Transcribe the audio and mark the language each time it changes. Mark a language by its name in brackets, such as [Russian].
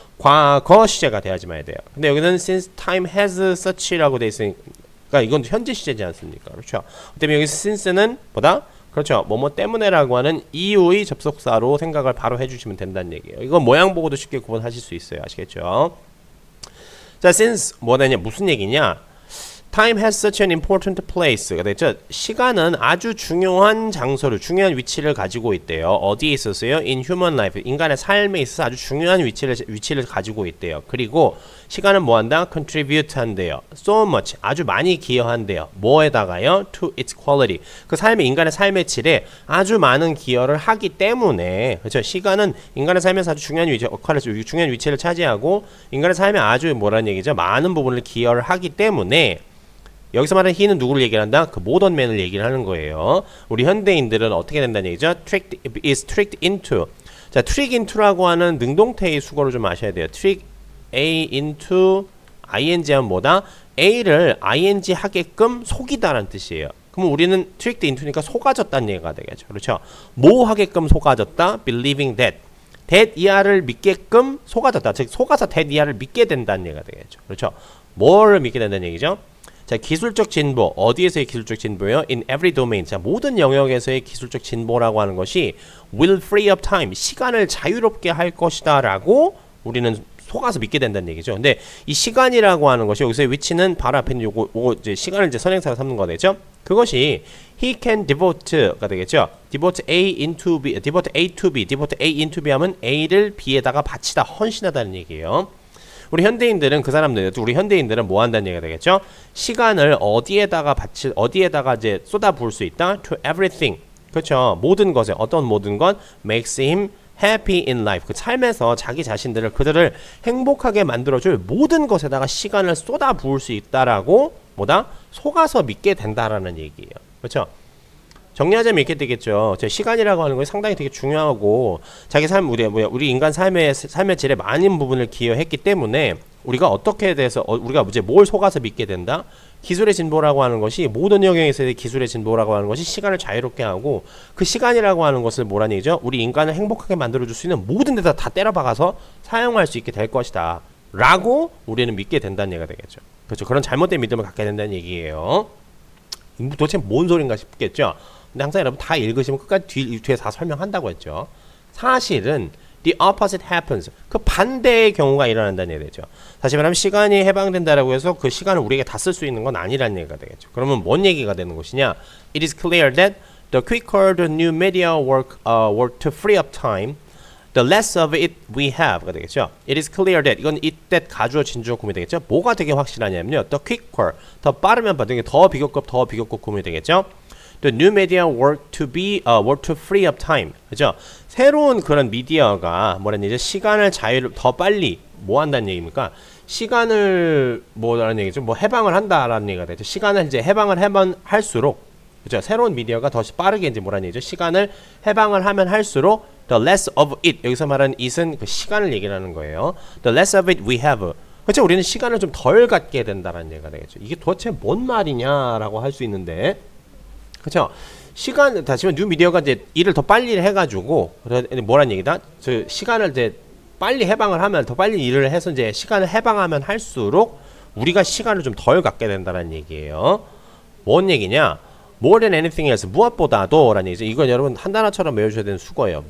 [Korean] 과거 시제가 돼야지만 돼요. 근데 여기는 [English] since time has such [Korean] 라고 돼 있으니까 이건 현재 시제지 않습니까? 그렇죠. 그다음에 여기 since는 그렇죠. 뭐뭐 때문에라고 하는 이유의 접속사로 생각을 바로 해주시면 된다는 얘기예요. 이건 모양 보고도 쉽게 구분하실 수 있어요. 아시겠죠? 자, since 뭐냐냐 무슨 얘기냐? [English] Time has such an important place가 [Korean] 됐죠. 시간은 아주 중요한 장소를 중요한 위치를 가지고 있대요. 어디에 있었어요? [English] In human life [Korean] 인간의 삶에 있어서 아주 중요한 위치를 가지고 있대요. 그리고 시간은 뭐한다? Contribute 한대요. [English] So much [Korean] 아주 많이 기여한대요. 뭐에다가요? [English] To its quality [Korean] 그 삶의 인간의 삶의 질에 아주 많은 기여를 하기 때문에 그렇죠. 시간은 인간의 삶에서 아주 중요한 중요한 위치를 차지하고 인간의 삶에 아주 뭐라는 얘기죠? 많은 부분을 기여를 하기 때문에. 여기서 말하는 he는 누구를 얘기를 한다? 그 모던맨을 얘기를 하는 거예요. 우리 현대인들은 어떻게 된다는 얘기죠? [English] is tricked into. [Korean] 자, trick into라고 하는 능동태의 수거를 좀 아셔야 돼요. [English] trick A into ing [Korean] 하면 뭐다? A를 ing 하게끔 속이다라는 뜻이에요. 그럼 우리는 tricked into니까 속아졌다는 얘기가 되겠죠. 그렇죠? 뭐 하게끔 속아졌다? [English] believing that. [Korean] that 이하를 믿게끔 속아졌다. 즉 속아서 that 이하를 믿게 된다는 얘기가 되겠죠. 그렇죠? 뭐를 믿게 된다는 얘기죠? 자, 기술적 진보. 어디에서의 기술적 진보예요? [English] In every domain. [Korean] 자, 모든 영역에서의 기술적 진보라고 하는 것이 [English] will free up time. [Korean] 시간을 자유롭게 할 것이다 라고 우리는 속아서 믿게 된다는 얘기죠. 근데 이 시간이라고 하는 것이 여기서의 위치는 바로 앞에 있는 요거 이제 시간을 이제 선행사로 삼는 거 되죠. 그것이 [English] he can devote가 [Korean] 되겠죠. [English] devote A into B, devote A to B, devote A into B [Korean] 하면 A를 B에다가 바치다, 헌신하다는 얘기예요. 우리 현대인들은 우리 현대인들은 뭐 한다는 얘기가 되겠죠? 시간을 어디에다가 이제 쏟아 부을 수 있다? [English] To everything. [Korean] 그렇죠. 모든 것에 어떤 모든 것 [English] makes him happy in life. [Korean] 그 삶에서 자기 자신들을 그들을 행복하게 만들어줄 모든 것에다가 시간을 쏟아 부을 수 있다라고 뭐다? 속아서 믿게 된다라는 얘기예요. 그렇죠. 정리하자면 이렇게 되겠죠. 시간이라고 하는 것이 상당히 되게 중요하고 자기 삶 우리 인간 삶의 질에 많은 부분을 기여했기 때문에 우리가 어떻게 돼서 우리가 이제 뭘 속아서 믿게 된다? 기술의 진보라고 하는 것이 모든 영역에서의 기술의 진보라고 하는 것이 시간을 자유롭게 하고 그 시간이라고 하는 것을 뭐라는 얘기죠? 우리 인간을 행복하게 만들어줄 수 있는 모든 데다 다 때려박아서 사용할 수 있게 될 것이다 라고 우리는 믿게 된다는 얘기가 되겠죠. 그렇죠. 그런 잘못된 믿음을 갖게 된다는 얘기예요. 도대체 뭔 소린가 싶겠죠. 근데 항상 여러분 다 읽으시면 끝까지 뒤에 다 설명한다고 했죠. [English] 사실은 the opposite happens. [Korean] 그 반대의 경우가 일어난다는 얘기죠. 다시 말하면 시간이 해방된다라고 해서 그 시간을 우리에게 다 쓸 수 있는 건 아니라는 얘기가 되겠죠. 그러면 뭔 얘기가 되는 것이냐? [English] It is clear that the quicker the new media work to free up time, the less of it we have가 [Korean] 되겠죠. [English] It is clear that [Korean] 이건 [English] it that [Korean] 가주어 진주어 구문이 되겠죠. 뭐가 되게 확실하냐면요. [English] The quicker [Korean] 더 빠르면 빠르게 더 비교급 구문이 되겠죠. [English] The new media work to free up time. [Korean] 그죠? 새로운 그런 미디어가 뭐라는 얘기죠? 시간을 더 빨리 뭐 한다는 얘기입니까? 시간을 뭐라는 얘기죠? 뭐 해방을 한다라는 얘기가 되죠. 시간을 이제 해방을 하면 할수록 그죠? 새로운 미디어가 더 빠르게 이제 뭐라는 얘기죠? 시간을 해방을 하면 할수록 [English] the less of it [Korean] 여기서 말하는 it은 그 시간을 얘기하는 거예요. [English] The less of it we have. [Korean] 그렇죠? 우리는 시간을 좀 덜 갖게 된다라는 얘기가 되겠죠. 이게 도대체 뭔 말이냐라고 할 수 있는데. 그렇죠? 시간 다시면 뉴 미디어가 이제 일을 더 빨리 해가지고 뭐란 얘기다? 저 시간을 이제 빨리 해방을 하면 더 빨리 일을 해서 이제 시간을 해방하면 할수록 우리가 시간을 좀 덜 갖게 된다는 얘기예요. 뭔 얘기냐? [English] More than anything else [Korean] 무엇보다도 라는 얘기죠. 이건 여러분 한 단어처럼 외워주셔야 되는 수거예요.